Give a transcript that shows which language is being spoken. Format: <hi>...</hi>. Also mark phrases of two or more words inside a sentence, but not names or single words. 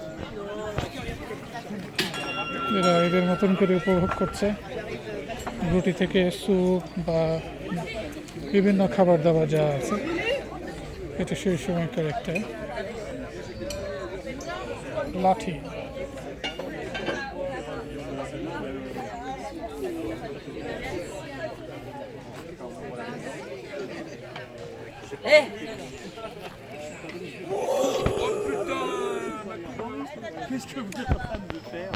<bn>এরা এদের মতন করে উপভোগ করছে। রুটি থেকে স্যুপ বা বিভিন্ন খাবার দাবার যা আছে, এটা সেই সময়কার একটা লাঠি।</bn> <fr>Qu'est-ce que vous êtes en train de faire?</fr>